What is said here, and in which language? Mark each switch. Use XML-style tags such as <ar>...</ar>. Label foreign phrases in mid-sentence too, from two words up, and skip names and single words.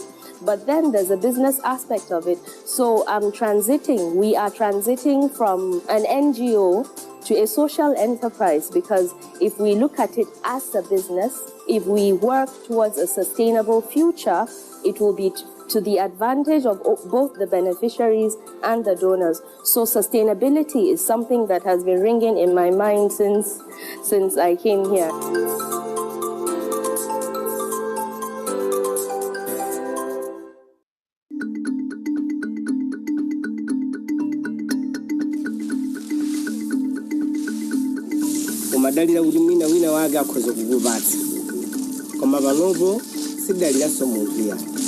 <en>But then there's a business aspect of it. So we are transiting from an NGO to a social enterprise, because if we look at it as a business, if we work towards a sustainable future, it will be to the advantage of both the beneficiaries and the donors. So sustainability is something that has been ringing in my mind since I came here.</en> <ny>Madalira kuti wina wake akhoza kukupatsa koma panopo sidaliranso munthu ya</ny>